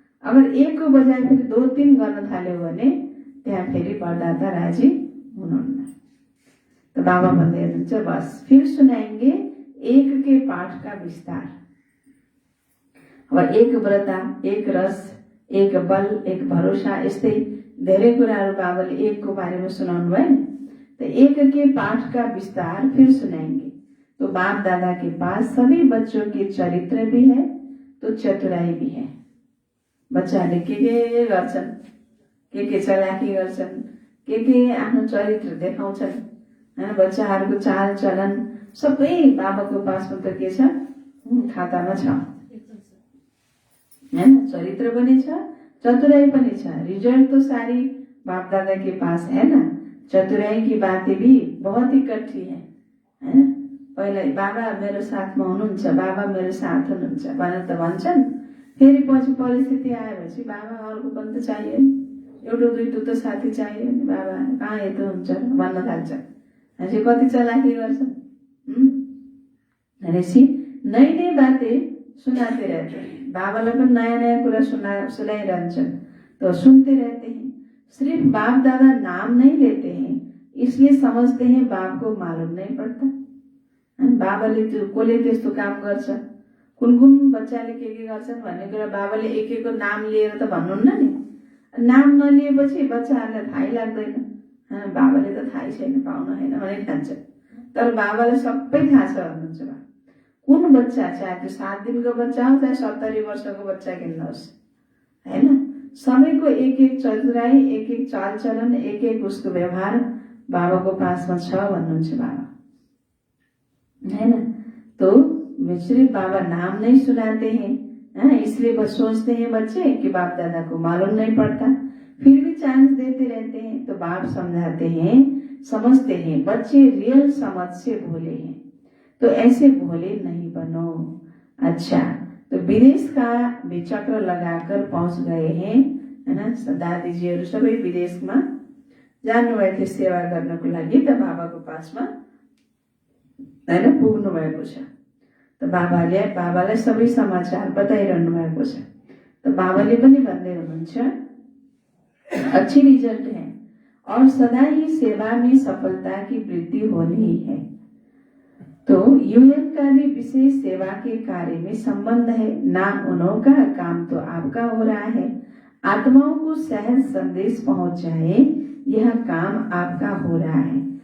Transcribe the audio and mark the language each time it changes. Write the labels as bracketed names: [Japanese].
[Nepali] अगर एक को बजाय फेरि 2-3 गर्न थाल्यो भने त्यहाँ फेरि वरदाता राजी हुनुहुन्न। तो बाबा भन्दै हुनुहुन्छ [Hindi] बस फिर सुनाएंगे एक के पाठ का विस्तार। [Nepali] अब एक व्रता, एक रस, एक बल, एक भरोसा, यस्तै धेरै कुराहरू बाबाले एक को बारेमा सुनाउनु भयो नि। [Hindi] तो एक के पाठ का विस्तार फिर सुनाएंगे। तो बाप दादा के पास सभी बच्चों के चरित्र भी है, तो चतुराई भी है। [Nepali] बच्चाहरूले के गर्छन्, के चलाकी गर्छन्, के आफ्नो चरित्र देखाउँछन्, हैन, बच्चाहरूको चाल चलन सबै बाबाको पासमा त के छ, खातामा छ, हैन, चरित्र पनि छ, चतुराई पनि छ। [Hindi] रिजल्ट तो सारी बाप दादा के पास है ना। चतुराई की बातें भी बहुत इकट्ठी है। [Nepali] पहिला बाबा मेरो साथमा हुनुहुन्छ, बाबा मेरो साथ हुनुहुन्छ भनेर त भन्छन्। फेरि पछि परिस्थिति आएपछि बाबा अर्को पनि त चाहियो नि, एउटा दुईटो त साथी चाहियो नि। बाबा कहाँ यतो हुन्छ भन्न थाल्छ। हामी कति चलाखी गर्छन्। [Hindi] भनेपछि नई नई बातें सुनाते रहते हैं। [Nepali] बाबालाई पनि नयाँ नयाँ कुरा सुनाइरहन्छन्, [Hindi] तो सुनते रहते हैं। सिर्फ बाप दादा नाम नहीं लेते हैं, इसलिए समझते हैं बाप को मालूम नहीं पड़ता। [Nepali] बाबाले त्यो कसले त्यस्तो काम गर्छ, कुन कुन बच्चाले के गर्छन् भन्ने कुरा बाबाले एक एकको नाम लिएर त भन्नुहुन्न नि। नाम नलिएपछि बच्चाहरूलाई थाहै लाग्दैन। बाबाले त थाहै छैन, पाउन होइन भने ठान्छ। तर बाबालाई सबै थाहा छ भन्नुहुन्छ बा। कुन बच्चा, चाहे त्यो 7 दिनको बच्चा हो चाहे 70 वर्षको बच्चा किन्नुहोस्, हैन, सबैको एक एक चतुराई, एक एक चाल चलन, एक एक उसको व्यवहार बाबाको पासमा छ भन्नुहुन्छ बाबा, है ना। [Hindi] तो सिर्फ बाबा नाम नहीं सुनाते हैं, इसलिए बस सोचते हैं बच्चे कि बाप दादा को मालूम नहीं पड़ता, फिर भी चांस देते रहते हैं। तो बाप समझाते हैं, समझते हैं बच्चे रियल समझ से भोले हैं, तो ऐसे भोले नहीं बनो। अच्छा, तो विदेश का भी चक्र लगाकर पहुंच गए हैं, है ना। [Nepali] दादीजीहरू सबै विदेशमा जानुभएको थियो सेवा गर्नको लागि। त बाबाको पासमा हैन पुग्नु भएको छ। त बाबालाई सबै समाचार बताइरहनु भएको छ। त बाबाले पनि भन्दै हुनुहुन्छ, [Hindi] अच्छी रिजल्ट है और सदा ही सेवा में सफलता की वृद्धि हो रही है। तो यूएन का भी विशेष सेवा के कार्य में संबंध है। ना उन्हों का काम तो आपका हो रहा है, आत्माओं को सहज संदेश पहुंच जाए, यह काम आपका हो रहा है।